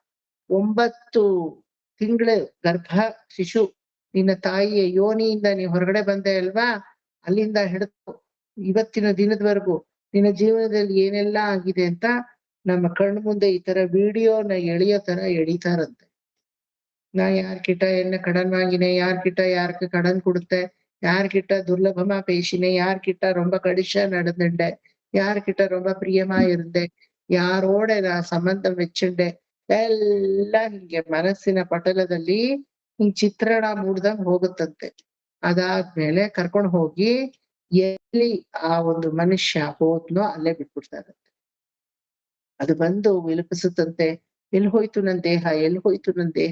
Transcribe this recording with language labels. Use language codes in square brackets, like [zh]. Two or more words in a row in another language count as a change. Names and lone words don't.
[kn] 9 ತಿಂಗಳ ಗರ್ಭ ಶಿಶು ನಿನ್ನ ತಾಯಿಯ ಯೋನಿಯಿಂದ ನೀ ಹೊರಗಡೆ ಬಂದೆ ಅಲ್ವಾ, ಅಲ್ಲಿಂದ ಹಿಡಿದು ಇವತ್ತಿನ ದಿನದವರೆಗೂ ನಿನ್ನ ಜೀವನದಲ್ಲಿ ಏನೆಲ್ಲ ಆಗಿದೆ ಅಂತ ನಮ್ಮ ಕಣ್ಣು ಮುಂದೆ ಈ ತರ ವಿಡಿಯೋನ ಎಳೆಯೋ ತರ ಎಳಿತಾರಂತೆ. [ta] நா யார்கிட்ட என்ன கடன் வாங்கினேன், யார்கிட்ட யாருக்கு கடன் கொடுத்தேன், யார்கிட்ட துர்லபமா பேசினேன், யார்கிட்ட ரொம்ப கடிஷா நடந்துட்டேன், யார்கிட்ட ரொம்ப பிரியமா இருந்தேன், [kn] ಯಾರೋಡ ನಾ ಸಂಬಂಧ ಮೆಚ್ಚುಂಡೆ, ಎಲ್ಲ ಹಿಂಗೆ ಮನಸ್ಸಿನ ಪಟಲದಲ್ಲಿ ಹಿಂಗ್ ಚಿತ್ರಣ ಮೂಡ್ದಂಗ್ ಹೋಗುತ್ತಂತೆ. ಅದಾದ್ಮೇಲೆ ಕರ್ಕೊಂಡು ಹೋಗಿ ಎಲ್ಲಿ ಆ ಒಂದು ಮನುಷ್ಯ ಹೋದ್ನೋ ಅಲ್ಲೇ ಬಿಟ್ಬಿಡ್ತಾರಂತೆ. ಅದು ಬಂದು ವಿಲಪಿಸುತ್ತಂತೆ, ಎಲ್ಲಿ ಹೋಯ್ತು ನನ್ ದೇಹ, ಎಲ್ಲಿ ಹೋಯ್ತು ನನ್ ದೇಹ?